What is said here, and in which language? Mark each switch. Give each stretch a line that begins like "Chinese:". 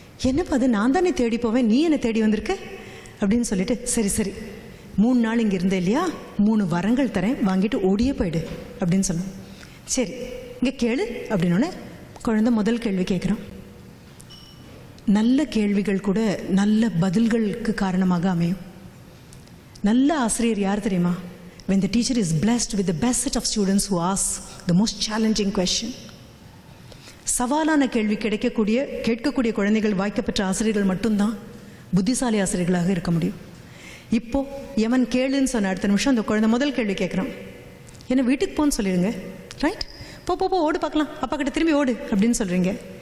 Tamil: என்னப்பா அது, நான் தானே தேடி போவேன், நீ என்னை தேடி வந்திருக்க அப்படின்னு சொல்லிட்டு, சரி சரி 3 நாள் இங்கே இருந்தே இல்லையா, 3 வரங்கள் தரேன், வாங்கிட்டு ஓடியே போயிடு அப்படின்னு சொன்னேன். சரி இங்கே கேளு அப்படின்னோடனே குழந்தை முதல் கேள்வி கேட்குறான். நல்ல கேள்விகள் கூட நல்ல பதில்களுக்கு காரணமாக அமையும். நல்ல ஆசிரியர் யார் தெரியுமா?
English: when the teacher is blessed with the best set of students who ask the most challenging question.
Tamil: சவாலான கேள்வி கேட்கக்கூடிய குழந்தைகள் வாய்க்கப்பெற்ற ஆசிரியர்கள் மட்டும்தான் புத்திசாலி ஆசிரியர்களாக இருக்க முடியும். இப்போ எவன் கேளுன்னு சொன்ன அடுத்த நிமிஷம் அந்த குழந்தை முதல் கேள்வி கேட்குறான், என்ன வீட்டுக்கு போன்னு சொல்லிடுங்க, ரைட், போ போ போ ஓடு பார்க்கலாம், அப்பா கிட்ட திரும்பி ஓடு அப்படின்னு சொல்கிறீங்க.